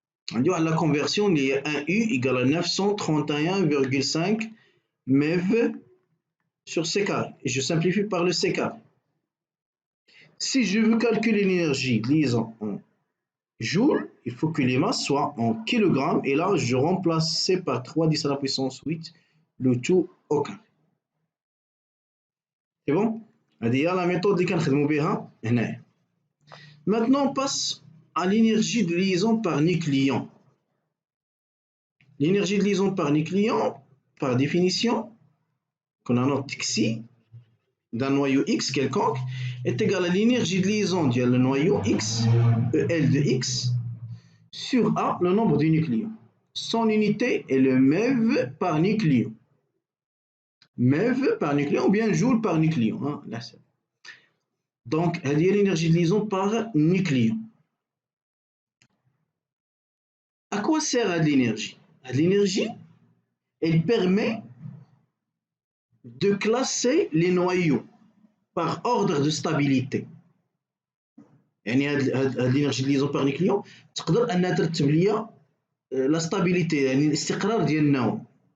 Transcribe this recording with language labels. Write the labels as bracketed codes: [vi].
[fr] La conversion, il y a 1 U égale à 931,5 MeV sur C carré. Et je simplifie par le C carré. Si je veux calculer l'énergie de liaison en joules, il faut que les masses soient en kilogrammes. Et là, je remplace C par 3 10 à la puissance 8, le tout au carré. C'est bon? [ar] هذه هي [fr] la méthode [ar] اللي كنخدموا بها هنايا. [fr] Maintenant, on passe à l'énergie de liaison par nucléon. L'énergie de liaison par nucléon, par définition, qu'on annote xi, d'un noyau X quelconque, est égale à l'énergie de liaison du noyau X, EL de X, sur A, le nombre de nucléons. Son unité est le MeV par nucléon. MeV par nucléon ou bien joule par nucléon. Hein, là, donc, il y a l'énergie de liaison par nucléon. À quoi sert l'énergie? L'énergie, elle permet de classer les noyaux par ordre de stabilité. [ar] يعني هاد الانرجي [fr] de liaison par nucléon [ar] تقدر انها ترتب ليا لا stabilité يعني الاستقرار ديال النواه.